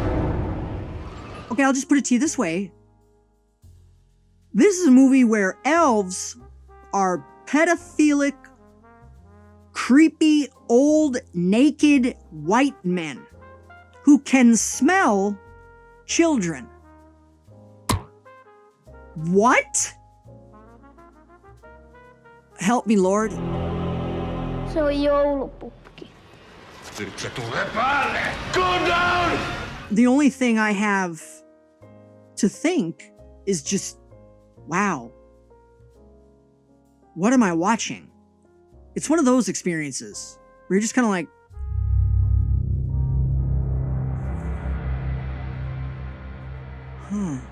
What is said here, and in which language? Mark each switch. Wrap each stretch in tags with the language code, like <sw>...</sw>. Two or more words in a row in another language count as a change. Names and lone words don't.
<en>Okay, I'll just put it to you this way. This is a movie where elves are pedophilic, creepy, old, naked white men who can smell children. What? Help me, Lord.</en> <fi>Se on joulupukki.</fi> <en>Go down! The only thing I have to think is just, wow, what am I watching? It's one of those experiences where you're just kind of like, huh.</en>